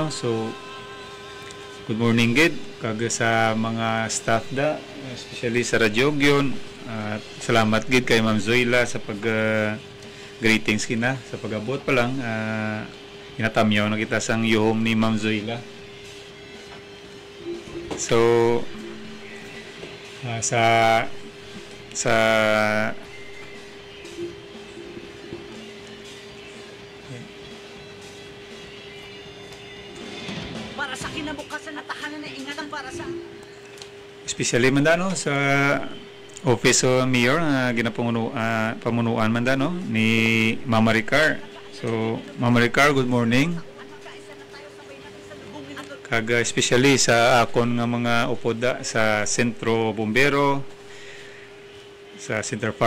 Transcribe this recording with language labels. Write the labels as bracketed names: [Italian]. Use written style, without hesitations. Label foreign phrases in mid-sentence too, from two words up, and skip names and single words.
[Hiligaynon] So [English] good morning [Hiligaynon] gid kag sa mga staff da, especially sa Radyo Gyon. Salamat gid kay Ma'am Zoila sa pag greetings kina sa pag-abot pa lang. Inatamyaw na kita sang yuhom ni Ma'am Zoila. So sa [Filipino] para sa kinabukasan na tahanan na ingatan para sa [Hiligaynon] especially man no sa Office of Mayor pamunuan man no ni Mama Ricar. So Mama Ricar, [English] good morning. [Hiligaynon] Kag especially sa akon nga mga upoda sa Sentro Bombero, sa Center Fire